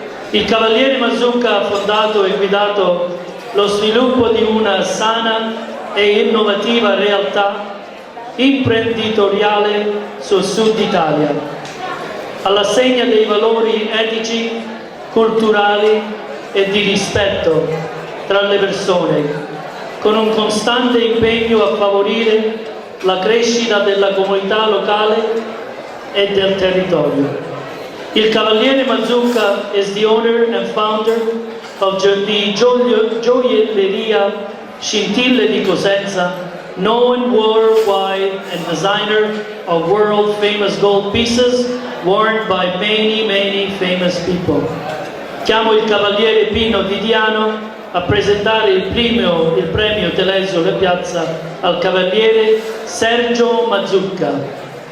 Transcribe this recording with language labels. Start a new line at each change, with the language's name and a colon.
Italian: Il Cavaliere Mazzucca ha fondato e guidato lo sviluppo di una sana e innovativa realtà imprenditoriale sul sud Italia, all'insegna dei valori etici, culturali e di rispetto tra le persone, con un costante impegno a favorire la crescita della comunità locale e del territorio.
English: Il Cavaliere Mazzucca is the owner and founder of the Gioielleria Scintille di Cosenza, known worldwide and designer of world-famous gold pieces worn by many famous people.
Italian: Chiamo il Cavaliere Pino Didiano a presentare il Premio Telesio La Piazza al Cavaliere Sergio Mazzucca.